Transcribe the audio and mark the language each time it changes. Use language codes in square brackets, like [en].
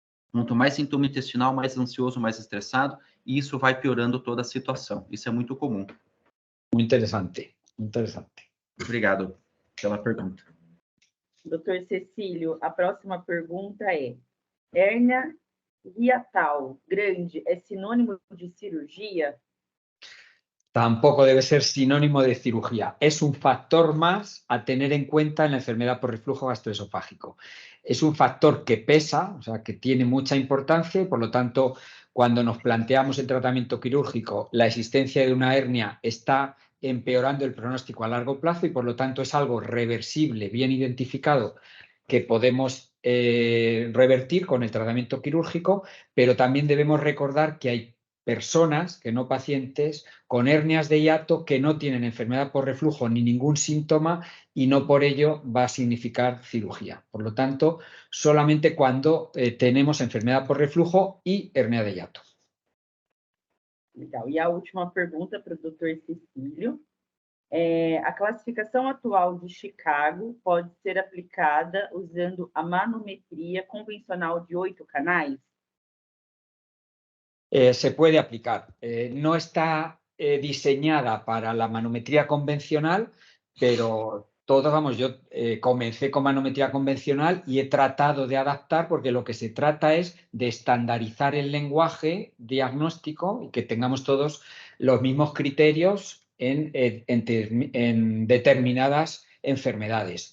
[pt] Quanto mais sintoma intestinal, mais ansioso, mais estressado, e isso vai piorando toda a situação. Isso é muito comum. Muito interessante, interessante. Obrigado pela pergunta. Doutor Cecílio, a próxima pergunta é: hérnia hiatal grande é sinônimo de cirugía? [es] Tampoco debe ser sinónimo de cirugía. Es un factor más a tener en cuenta en la enfermedad por reflujo gastroesofágico. Es un factor que pesa, o sea, que tiene mucha importancia y, por lo tanto, cuando nos planteamos el tratamiento quirúrgico, la existencia de una hernia está empeorando el pronóstico a largo plazo y, por lo tanto, es algo reversible, bien identificado, que podemos revertir con el tratamiento quirúrgico, pero también debemos recordar que hay personas, que no pacientes, con hernias de hiato que no tienen enfermedad por reflujo ni ningún síntoma y no por ello va a significar cirugía. Por lo tanto, solamente cuando tenemos enfermedad por reflujo y hernia de hiato. [pt] Legal. E a última pergunta para o Dr. Cecílio. A classificação atual de Chicago pode ser aplicada usando a manometria convencional de 8 canais? [es] Se puede aplicar. No está diseñada para la manometría convencional, pero todos, vamos, yo comencé con manometría convencional y he tratado de adaptar, porque lo que se trata es de estandarizar el lenguaje diagnóstico y que tengamos todos los mismos criterios en determinadas enfermedades.